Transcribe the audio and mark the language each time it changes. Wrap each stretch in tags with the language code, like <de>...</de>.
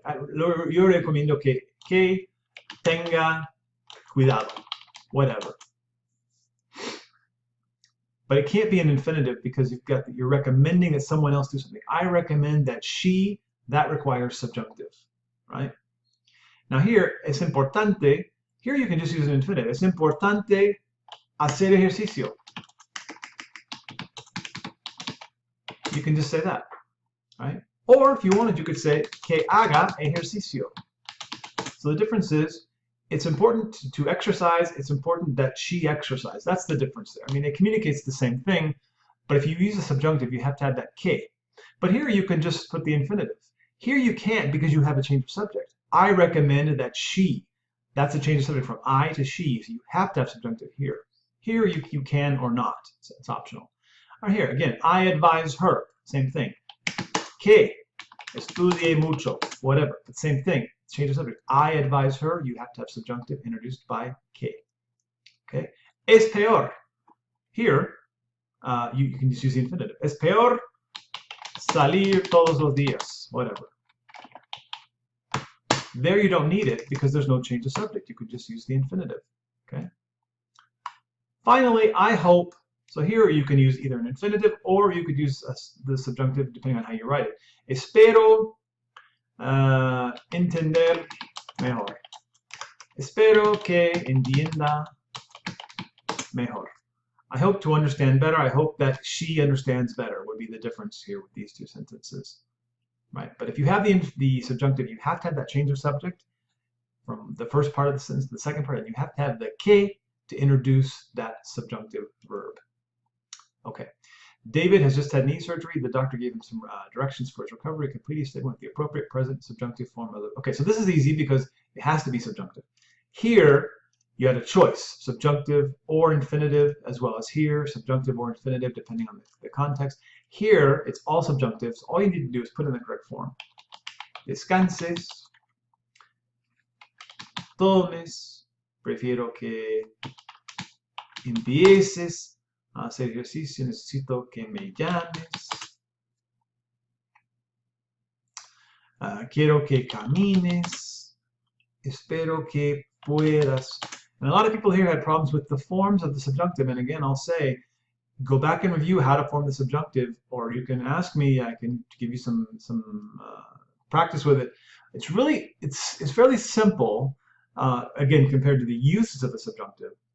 <es>Yo recomiendo que tenga cuidado,</es> <en>whatever. But it can't be an infinitive because you're recommending that someone else do something. I recommend that she, that requires subjunctive, right? Now here,</en> <es>es importante,</es> <en>here you can just use an infinitive.</en> <es>Es importante hacer ejercicio.</es> <en>You can just say that, right? Or if you wanted, you could say</en> <es>que haga ejercicio.</es> <en>So the difference is, it's important to exercise, it's important that she exercise. That's the difference there. I mean, it communicates the same thing, but if you use a subjunctive, you have to add that que. But here you can just put the infinitive. Here you can't because you have a change of subject. I recommend that she. That's a change of subject from I to she, so you have to have subjunctive here. Here you can or not, so it's optional. Or here, again, I advise her, same thing.</en> <es>Que, estudie mucho,</es> <en>whatever, but same thing. Change of subject. I advise her. You have to have subjunctive introduced by que. Okay.</en> <es>Es peor.</es> <en>Here, you can just use the infinitive.</en> <es>Es peor salir todos los días.</es> <en>Whatever. There you don't need it because there's no change of subject. You could just use the infinitive. Okay. Finally, I hope. So here you can use either an infinitive or you could use the subjunctive depending on how you write it.</en> <es>Espero entender mejor. Espero que entienda mejor.</es> <en>I hope to understand better. I hope that she understands better would be the difference here with these two sentences. Right? But if you have the subjunctive, you have to have that change of subject from the first part of the sentence to the second part, and you have to have the que to introduce that subjunctive verb. Okay. David has just had knee surgery. The doctor gave him some directions for his recovery. Complete each statement with the appropriate present subjunctive form of the. Okay, so this is easy because it has to be subjunctive. Here, you had a choice, subjunctive or infinitive, as well as here, subjunctive or infinitive, depending on the context. Here, it's all subjunctive, so all you need to do is put in the correct form.</en> <es>Descanses, tomes, prefiero que empieces a hacer ejercicio, necesito que me llames. Quiero que camines, espero que puedas.</es> <en>And a lot of people here had problems with the forms of the subjunctive, and again, I'll say, go back and review how to form the subjunctive, or you can ask me, I can give you some practice with it. It's really, it's fairly simple, again, compared to the uses of the subjunctive.</en>